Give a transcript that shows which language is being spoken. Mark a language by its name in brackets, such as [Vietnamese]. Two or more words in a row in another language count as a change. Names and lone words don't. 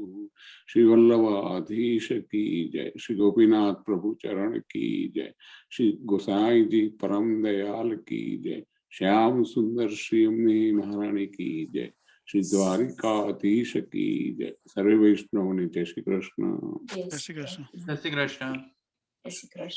[Hindi] श्री वल्लभाधीश की जय, श्री गोपीनाथ प्रभु चरण की जय, श्री गोसाई जी परम दयाल की जय, श्याम सुंदर श्री अम्नी महारानी की जय, श्री द्वारिकाधीश की जय। [Gujarati] સર્વે વૈષ્ણવ ને જય શ્રી કૃષ્ણ। જય શ્રી કૃષ્ણ. જય શ્રી કૃષ્ણ. જય શ્રી કૃષ્ણ.